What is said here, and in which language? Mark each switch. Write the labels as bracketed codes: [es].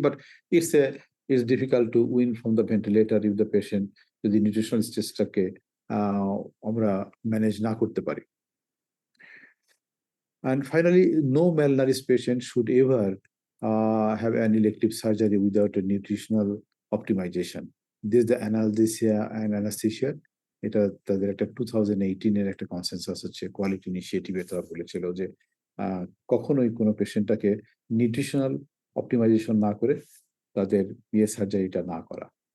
[en] but it's difficult to wean from the ventilator if the patient [bn] যদি nutritional স্টেজটাকে আমরা manage না করতে পারি। [en] And finally, no malnourished patient should ever have an elective surgery without a nutritional optimization. This is the analgesia and anesthesia. [bn] এটা তাদের একটা 2018 এর একটা কনসেনসাস হচ্ছে, কোয়ালিটি ইনিশিয়েটিভে তারা বলেছিল যে কখনোই কোনো পেশেন্টটাকে নিউট্রিশনাল অপটিমাইজেশন না করে তাদের সার্জারিটা না করা।